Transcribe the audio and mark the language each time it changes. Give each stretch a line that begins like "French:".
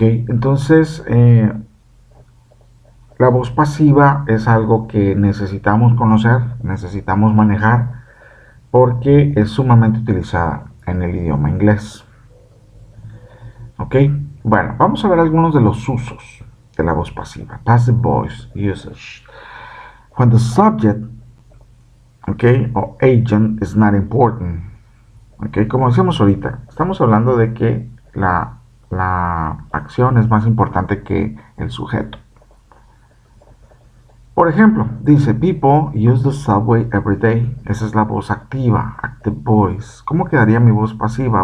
Spanish: Entonces, la voz pasiva es algo que necesitamos conocer, necesitamos manejar, porque es sumamente utilizada en el idioma inglés. ¿Ok? Bueno, vamos a ver algunos de los usos de la voz pasiva.
English: Passive voice usage. When the subject, okay, or agent is not important.
Spanish: Okay, como decíamos ahorita, estamos hablando de que la acción es más importante que el sujeto. Por ejemplo, dice, people use the subway every day. Esa es la voz activa, active voice. ¿Cómo quedaría mi voz pasiva?